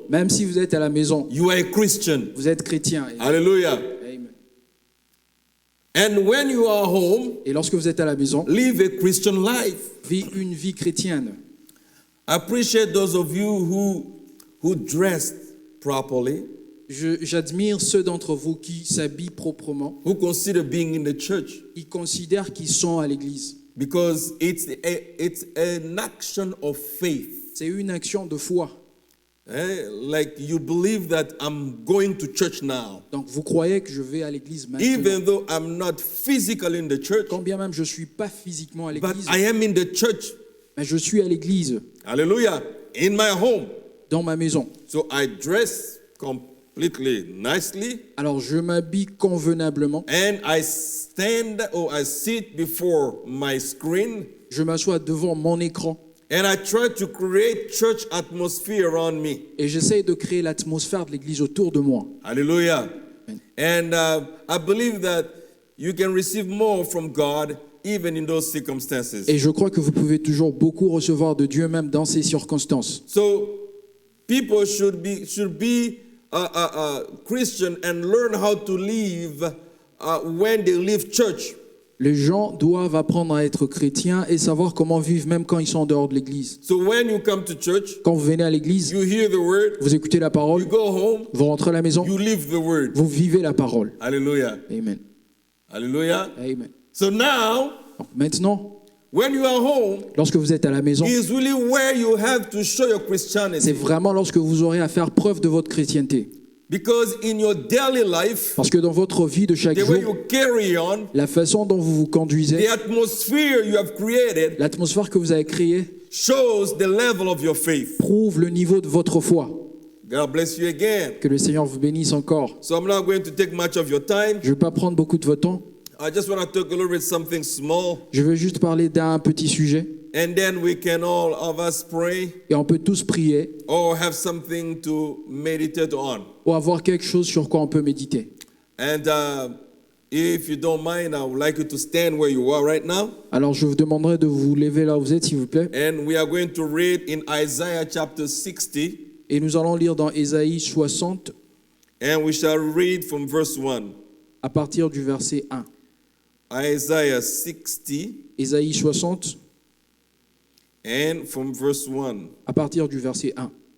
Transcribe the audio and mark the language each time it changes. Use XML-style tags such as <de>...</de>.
<fr>Même si vous êtes à la maison,</fr> <en>you are a Christian.</en> <fr>vous êtes chrétien.</fr> <en>Hallelujah. Amen. And when you are home,</en> <fr>Et lorsque vous êtes à la maison,</fr> <en>live a Christian life.</en> <fr>vivez une vie chrétienne.</fr> <en>I appreciate those of you who dressed properly,</en> <fr>J'admire ceux d'entre vous qui s'habillent proprement.</fr> <en>who consider being in the church,</en> <fr>Ils considèrent qu'ils sont à l'église.</fr> <en>because it's an action of faith.</en> <fr>C'est une action de foi.</fr> <en>Like you believe that I'm going to church now,</en> <fr>Donc vous croyez que je vais à l'église maintenant.</fr> <en>even though I'm not physically in the church,</en> <fr>Quand bien même je ne suis pas physiquement à</fr> <en>but</en> <fr>l'église,</fr> <en>I am in the church.</en> <fr>mais je suis à l'église,</fr> <en>Hallelujah. In my home.</en> <fr>dans ma maison.</fr> <en>So I dress completely nicely,</en> <fr>Alors je m'habille convenablement.</fr> <en>and I stand or I sit before my screen,</en> <fr>Je m'assois devant mon écran</fr> <en>and I try to create church atmosphere around me.</en> <fr>et j'essaye de créer l'atmosphère de l'église autour de moi.</fr> <en>Hallelujah. Amen. And I believe that you can receive more from God even in those circumstances.</en> <fr>Et je crois que vous pouvez toujours beaucoup recevoir de Dieu même dans ces circonstances.</fr> <en>So people should be Christian and learn how to live when they leave church.</en> <fr>Les gens doivent apprendre à être chrétiens et savoir comment vivre même quand ils sont en dehors de l'église.</fr> <en>So when you come to church,</en> <fr>Quand vous venez à l'église,</fr> <en>you hear the word,</en> <fr>vous écoutez la parole,</fr> <en>you go home,</en> <fr>vous rentrez à la maison,</fr> <en>you live the word.</en> <fr>vous vivez la parole.</fr> <en>Hallelujah. Amen. Hallelujah. Amen. So now,</en> <fr>Donc maintenant,</fr> <en>when you are home,</en> <fr>lorsque vous êtes à la maison,</fr> <en>is really where you have to show your</en> <fr>c'est</fr> <en>Christianity.</en> <fr>vraiment lorsque vous aurez à faire preuve de votre chrétienté.</fr> <en>Because in your daily life,</en> <fr>Parce que dans votre vie de chaque</fr> <en>the way</en> <fr>jour,</fr> <en>you carry on,</en> <fr>la façon dont vous vous conduisez,</fr> <en>the atmosphere you have created</en> <fr>l'atmosphère que vous avez créée</fr> <en>shows the level of your faith.</en> <fr>prouve le niveau de votre foi.</fr> <en>God bless you again.</en> <fr>Que le Seigneur vous bénisse encore.</fr> <en>So I'm not going to take much of your time.</en> <fr>Je ne vais pas prendre beaucoup de votre temps.</fr> <en>I just want to talk a little bit something small,</en> <fr>Je veux juste parler d'un petit sujet.</fr> <en>and then we can all of us pray</en> <fr>Et on peut tous prier</fr> <en>or have something to meditate on.</en> <fr>ou avoir quelque chose sur quoi on peut méditer.</fr> <en>And if you don't mind, I would like you to stand where you are right now.</en> <fr>Alors je vous demanderai de vous lever là où vous êtes, s'il vous plaît.</fr> <en>And we are going to read in Isaiah chapter 60,</en> <fr>Et nous allons lire dans Ésaïe 60</fr> <en>and we shall read from verse 1.</en> <fr>à partir du verset 1.</fr> <en>Isaiah 60</en> <fr>Ésaïe 60</fr> <en>and from verse 1.</en> <fr>à partir du verset 1.</fr>